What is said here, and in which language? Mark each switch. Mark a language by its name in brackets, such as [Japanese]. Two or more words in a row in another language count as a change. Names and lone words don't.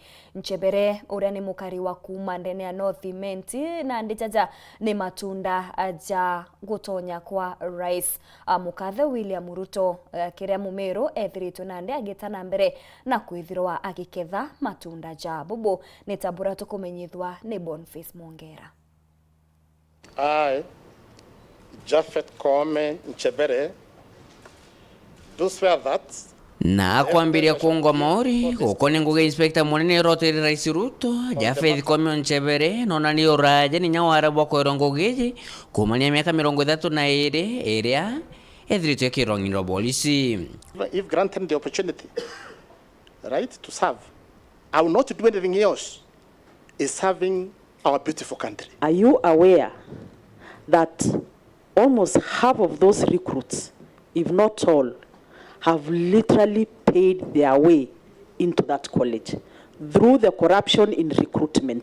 [Meru] Nchebere uria ni mukari wa kuma ndene ya North Imenti na ndijaja ni matunda aja gutonya kwa rais mukathe William Ruto kiria mumeru ethiritwe nande agitana mbere na kwithirwa agiketha matunda ja bubu nitabura kumenyithwa ni Boniface Mongera. [English] I, Japheth Koome Nchebere, do swear that [Meru] na kwambiria kuungwa mauri ukone nguge inspector munene roteri Rais Ruto Japheth Koome Nchebere nona ni oraje ni nyawara bwa kwerongo geji kumania miaka 32 iria ethritwe kirongiro polisi. [English] If granted the opportunity, right, to serve, I will not do anything else. Is serving our beautiful country. Are you aware that almost half of those recruits, if not all, have literally paid their way into that college through the corruption in recruitment?